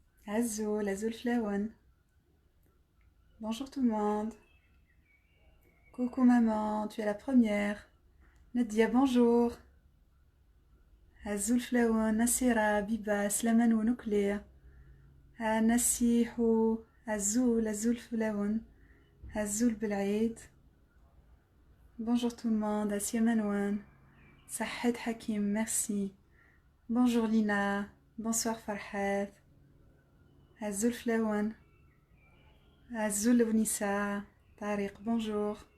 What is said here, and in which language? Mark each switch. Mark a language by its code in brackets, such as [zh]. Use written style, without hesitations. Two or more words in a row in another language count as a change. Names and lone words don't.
[kab] Azul, Azul Flawan. [fr] Bonjour tout le monde. Coucou maman, tu es la première. Nadia, bonjour. [kab] Azul Flawan, Nasira, Biba, Slaman ou Nucléa. Nasihu, Azul, Azul Flawan. Azul Belaïd. [fr] Bonjour tout le monde, Asia Manouane. Sahed Hakim, merci. Bonjour Lina. [kab] Bonsoir Farhat. Azul Flawan. Azul Ounissa. [fr] Tariq, bonjour.